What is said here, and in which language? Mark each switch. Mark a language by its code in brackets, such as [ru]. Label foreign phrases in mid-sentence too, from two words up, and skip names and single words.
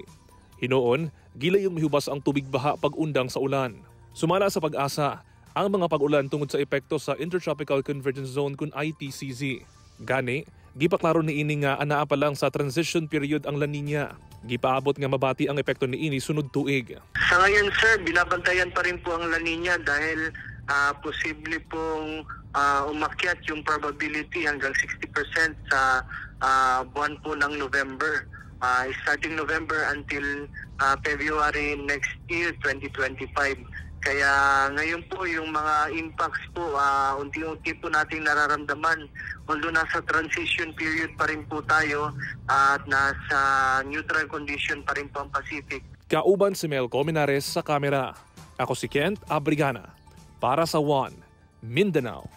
[ceb] Hinoon, gilayong mihubas ang tubig baha pag-undang sa ulan. Sumala sa Pag-asa, ang mga pag-ulan tungod sa epekto sa Intertropical Convergence Zone kun ITCZ. Gani, gipaklaro ni ini nga anaa pa lang sa [en] transition period [ceb] ang La Nina. Gipaabot nga mabati ang epekto ni ini sunod tuig. [tl] Sa ngayon sir, binabantayan pa rin po ang La Nina dahil posible pong umakyat yung probability hanggang 60% sa buwan po ng November. [en] Starting November until February next year, 2025. [tl] Kaya ngayon po yung mga impacts po, unti-unti po nating nararamdaman. Although nasa [en] transition period [tl] pa rin po tayo at nasa [en] neutral condition [tl] pa rin po ang Pacific. [ceb] Kauban si Melco Minares sa kamera. Ako si Kent Abrigana para sa One Mindanao.